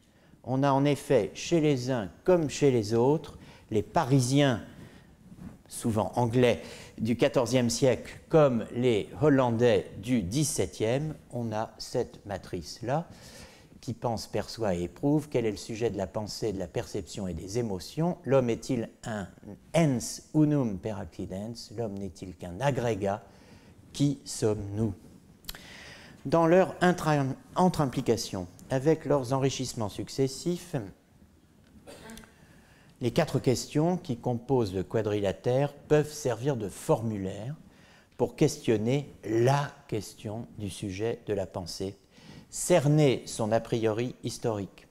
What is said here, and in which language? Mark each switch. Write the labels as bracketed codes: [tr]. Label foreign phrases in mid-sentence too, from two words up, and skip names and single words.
[fr] On a en effet chez les uns comme chez les autres, les Parisiens, souvent anglais, du XIVe siècle comme les Hollandais du XVIIe, on a cette matrice-là qui pense, perçoit et éprouve. Quel est le sujet de la pensée, de la perception et des émotions? L'homme est-il un [la] ens unum per accidens? [fr] L'homme n'est-il qu'un agrégat? Qui sommes-nous? Dans leur entre-implication, avec leurs enrichissements successifs, les 4 questions qui composent le quadrilatère peuvent servir de formulaire pour questionner la question du sujet de la pensée, cerner son a priori historique.